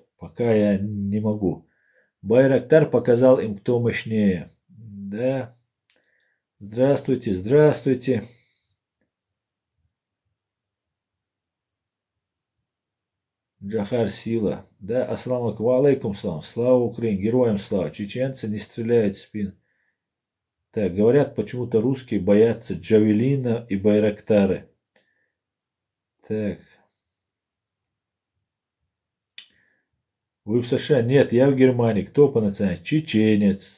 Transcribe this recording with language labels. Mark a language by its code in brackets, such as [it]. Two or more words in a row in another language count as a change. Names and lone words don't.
[ru] Пока я не могу. Байрактар показал им, кто мощнее. Да. Здравствуйте. Джахар Сила. Да, [ar] السلام عليكم، سلام. [ru] Слава Украине, героям слава. Чеченцы не стреляют в спину. Так, говорят, почему-то русские боятся Джавелина и Байрактары. Так. Вы в США? Нет, я в Германии. Кто по национальности? Чеченец.